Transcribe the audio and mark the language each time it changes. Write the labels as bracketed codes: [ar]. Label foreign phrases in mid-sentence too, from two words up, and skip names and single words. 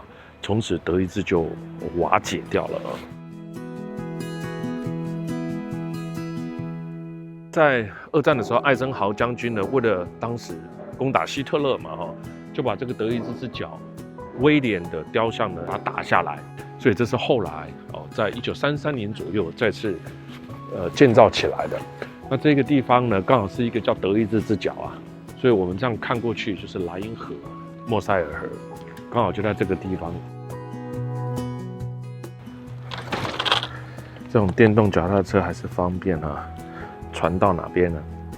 [zh] 從此德意志就瓦解掉了。在2戰的時候，艾森豪將軍呢，為了當時攻打希特勒嘛，就把這個德意志之角威廉的雕像呢，把它打下來。所以這是後來在1933年左右再次建造起來的。那這個地方呢，剛好是一個叫德意志之角啊，所以我們這樣看過去就是萊茵河、莫塞爾河。剛好就在這個地方。這種電動腳踏車還是方便啊，船到哪邊呢？